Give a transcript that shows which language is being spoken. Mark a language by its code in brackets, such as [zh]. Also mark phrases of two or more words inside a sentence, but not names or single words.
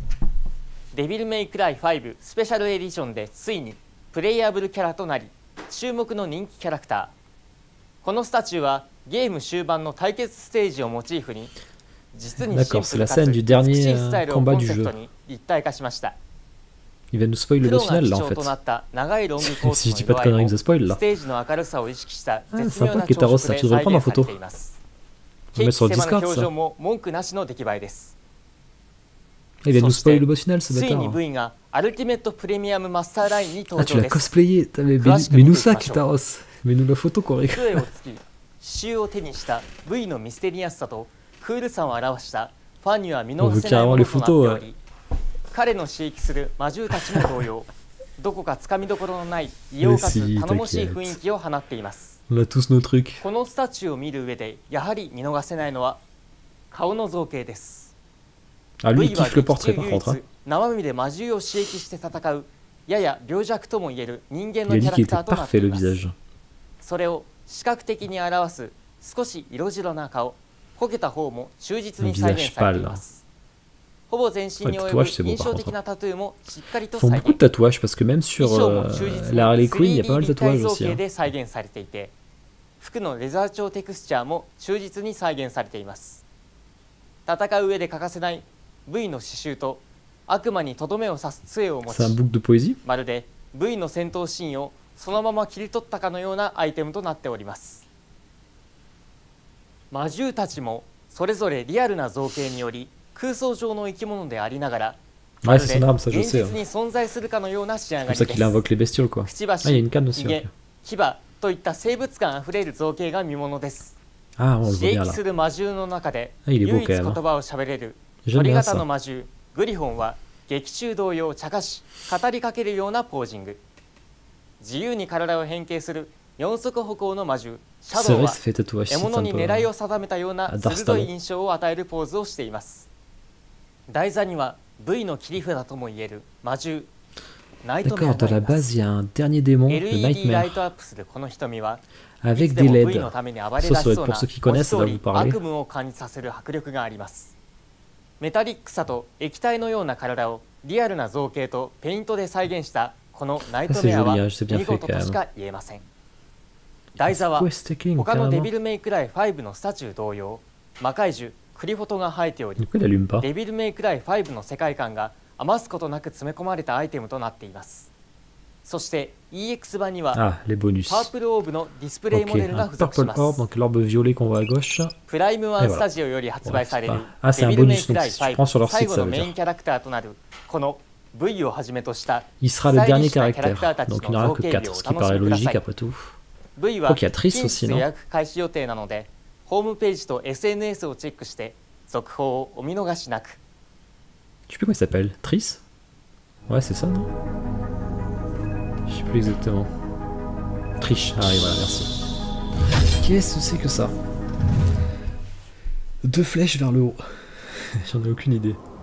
[ja] デビルメイクライ5スペシャルエディションでついにプレイヤブルキャラとなり、注目の人気キャラクター。このスタチューはゲーム終盤の対決ステージをモチーフに、実にシンプルかつ美しいスタイルをコンセプトに立体化しました。 [fr] Il va nous spoil le boss final là en fait. Si je dis pas de conneries, il nous spoil là. Ah, sympa Ketaros, ça, tu devrais le prendre en photo. On va le mettre sur le Discord ça. Il va nous spoil le boss final ce bâtard. Ah, tu l'as cosplayé. Mets-nous ça Ketaros. Mets-nous la photo qu'on rigole. [ja] ファンには見逃せないものとなっており、彼の飼育する魔獣たちも同様、どこかつかみどころのない異様かつ頼もしい雰囲気を放っています。このスタチューを見る上でやはり見逃せないのは顔の造形です。 [fr] あ、lui il kiffe le portrait par contre. [ja] 生身で魔獣を刺激して戦うやや病弱ともいえる人間のキャラクターとなっています。それを視覚的に表す少し色白な顔、こけた方も忠実に再現されています。ほぼ全身に及ぶ印象的なタトゥーもしっかりと再現。 [fr] beaucoup de tatouages parce que même sur la Harley Quinn, il y a pas mal de tatouages aussi. [ja] で再現されていて、服のレザー調テクスチャーも忠実に再現されています。戦う上で欠かせない V の刺繍と悪魔にとどめを刺す杖を持ち、まるで V の戦闘シーンをそのまま切り取ったかのようなアイテムとなっております。魔獣たちもそれぞれリアルな造形により空想上の生き物でありながら [fr] Ouais, c'est son arme, ça je [ja] 現 [fr] sais. [ja] 実に存在するかのような仕上 [fr] C'est [ja] が [fr] pour ça [ja] りで [fr] qu'il [ja] す。 [fr] invoque les bestioles, quoi. [ja] くちば [fr] Ah, il y a [ja] し、 [fr] une canne aussi. [ja] ひげ [fr] ok.、 [ja] 牙といった生物感あふれる造形が見ものです。 [fr] Ah, on le [ja] 刺 [fr] voit bien [ja] 激 [fr] là. [ja] する魔獣の中で [fr] Ah, il est [ja] 唯 [fr] beau [ja] 一 [fr] quand [ja] 言 [fr] même. [ja] 葉を喋れる [fr] J'aime [ja] 鳥 [fr] bien [ja] 型 [fr] ça. [ja] の魔獣グリフォンは劇中同様茶化し語りかけるようなポージング。自由に体を変形する四足歩行の魔獣シャ [fr] C'est [ja] ドウ [fr] vrai, [ja] は [fr] ça fait tatouage. [ja] 獲 [fr] C'est [ja] 物 [fr] un [ja] に [fr] peu. [ja] 狙いを定めたような鋭い印象を与えるポーズをしています。台座には V の切り札ともいえる魔獣ナイトメア [fr] D'accord, dans [ja] が [fr] la [ja] います。 [fr] base, il y a un dernier démon, le [ja] LED ライ [fr] Nightmare, [ja] トアップするこの瞳は [fr] avec [ja] いつで [fr] des [ja] も V [fr] LED. [ja] のために暴れ出 [fr] Ça, [ja] し [fr] ça doit [ja] そ [fr] être [ja] う [fr] pour [ja] な [fr] ceux qui connaissent, ça [ja] 文 [fr] va [ja] 字 [fr] vous [ja] 通り [fr] parler. [ja] 悪夢を感じさせる迫力があります。メタリックさと液体のような体をリアルな造形とペイントで再現したこのナイトメアは [fr] Ah, c'est joli, hein, c'est bien [ja] 見 [fr] fait [ja] 事 [fr] quand [ja] と [fr] même. [ja] しか言えません。台座は [fr] Ouais, c'était clean, [ja] 他のデ [fr] carrément. [ja] ビルメイクライ5のスタチュー同様魔怪獣クリフォトが生えており [fr] Du coup, il allume pas. [ja] デビルメイクライ5の世界観が余すことなく詰め込まれたアイテムとなっています。そして EX 版には [fr] Ah, les bonus. [ja] パープルオーブのディスプレイモ [fr] Ok, [ja] デルが [fr] un [ja] 付属し [fr] purple [ja] ま [fr] orb, [ja] す。 [fr] donc l'orbe violet qu'on voit à gauche. [ja] プライムワ [fr] Et [ja] ン [fr] voilà. [ja] スタジオより発売される [fr] Ah, c'est [ja] デ [fr] un [ja] ビルメイ [fr] bonus, [ja] ク [fr] donc [ja] ライ [fr] si tu prends sur [ja] 5 [fr] leur [ja] 最 [fr] site, [ja] 後 [fr] ça [ja] の [fr] veut [ja] メイン [fr] dire. [ja] キャラクターとなるこの V をはじめとした [fr] Il sera [ja] ス [fr] le [ja] タイリッ [fr] dernier [ja] シュなキャラクター [fr] caractère, [ja] たち [fr] donc il [ja] の [fr] n'y en [ja] 造 [fr] aura que [ja] 形 [fr] 4, [ja] 美をお [fr] ce qui [ja] 楽し [fr] paraît [ja] みくだ [fr] logique [ja] さい。 [fr] après tout. [ja] V は [fr] Ok, il y a Triss [ja] 近 [fr] aussi, [ja] 日 [fr] non? [ja] 予約開始予定なのでホームページと SNS をチェックして続報をお見逃しなく。 [fr] Je sais plus comment il s'appelle. Triss? Ouais, c'est ça, non? Je sais plus exactement. Triche. Ah oui, voilà, merci. Qu'est-ce que c'est que ça? 2 flèches vers le haut. J'en ai aucune idée.